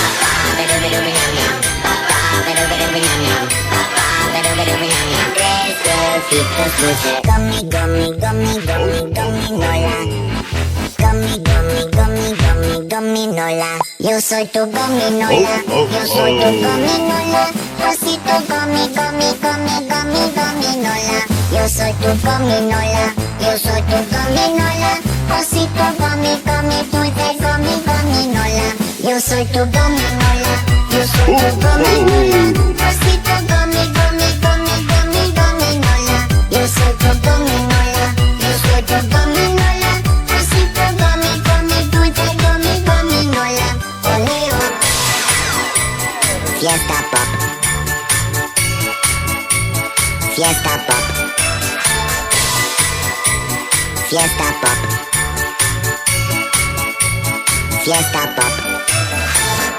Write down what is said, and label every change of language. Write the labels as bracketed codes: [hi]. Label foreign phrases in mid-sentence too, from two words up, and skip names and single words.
[es] Tres besitos dulces. [en] Gummy, gummy, gummy, gummy, [es] gominola. [en] Gummy, gummy, gummy, gummy, [es] gominola. Yo soy tu gominola, yo soy tu gominola, rosito gomi, gomi, gomi, gomi, gominola. Yo soy tu gominola, yo soy tu gominola, rosito gomi, gomi, dulce gomi, gominola. Yo soy tu gominola, yo soy tu gominola, rosito gomi, gomi, gomi, gomi, gominola. Yo soy tu gominola, yo soy tu gominola, rosito gomi, gomi, dulce gomi, gominola. Oleo. Fiesta pop. Fiesta pop. Fiesta pop. Fiesta pop.